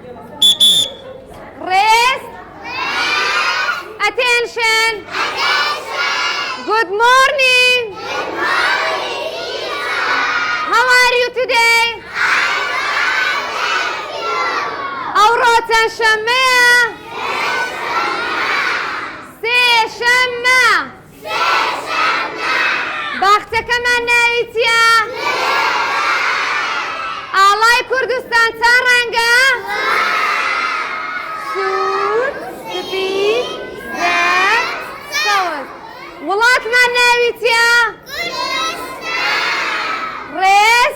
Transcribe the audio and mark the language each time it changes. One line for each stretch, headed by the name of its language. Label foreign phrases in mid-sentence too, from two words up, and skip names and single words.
English: Rest. Attention. Good morning. How are you today?
Central Kurdish: ئەوڕۆتان شەممەیە؟ سێشەممە. باخچەکەمان ناوی چییە؟ ئاڵای کوردستان چەند ڕەنگە؟ سوور، سپید، زەرد، سەوز. وڵاتمان ناوی چییە؟ Rest.